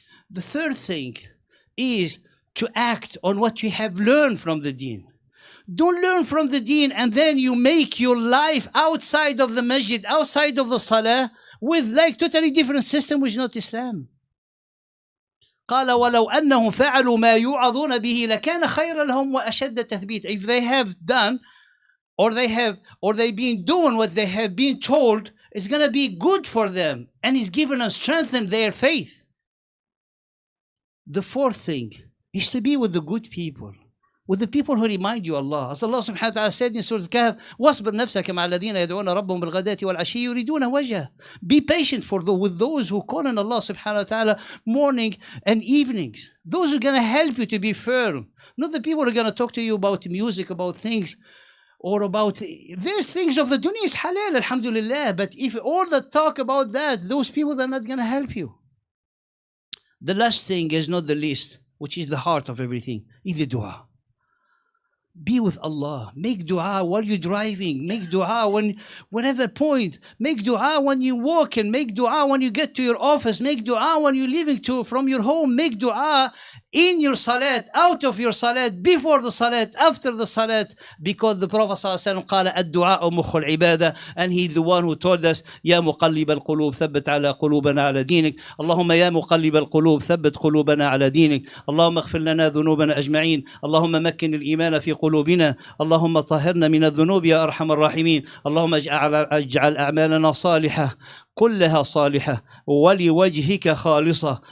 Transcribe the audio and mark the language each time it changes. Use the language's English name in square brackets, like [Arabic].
[English] The third thing is to act on what you have learned from the deen. Don't learn from the deen and then you make your life outside of the masjid, outside of the salah, with totally different system which is not Islam. [Arabic] قال ولو أنهم فعلوا ما يوعظون به لكان خيرا لهم وأشد تثبيت. [English] If they have done or they've been doing what they have been told, it's going to be good for them, and He's given us strength in their faith. The fourth thing is to be with the good people, with the people who remind you Allah. As Allah subhanahu wa ta'ala said in Surah Al-Kahf, [Arabic] وَاصْبِرْ نَفْسَكَ مَعَ الَّذِينَ يَدْعُونَ رَبَّهُمْ بِالْغَدَاةِ وَالْعَشِيِّ يُرِيدُونَ وَجْهَهُ. [English] Be patient with those who call on Allah subhanahu wa ta'ala morning and evenings. Those who are going to help you to be firm. Not the people who are going to talk to you about music, about things, or about these things of the dunya is halal, alhamdulillah. But if all that talk about that, those people are not going to help you. The last thing is not the least, which is the heart of everything, is the dua. Be with Allah. Make dua while you're driving. Make dua whenever point. Make dua when you walk, and make dua when you get to your office. Make dua when you're leaving from your home. Make dua in your salat, out of your salat, before the salat, after the salat, because the Prophet ﷺ [Arabic] قال الدعاء مخ العبادة, [English] and he's the one who told us [Arabic] يا مقلب القلوب ثبت على قلوبنا على دينك. اللهم يا مقلب القلوب ثبت قلوبنا على دينك. اللهم اغفر لنا ذنوبنا أجمعين. اللهم مكن الإيمان في قلوبنا. اللهم طهرنا من الذنوب يا أرحم الراحمين. اللهم اجعل أعمالنا صالحة كلها صالحة ولوجهك خالصة.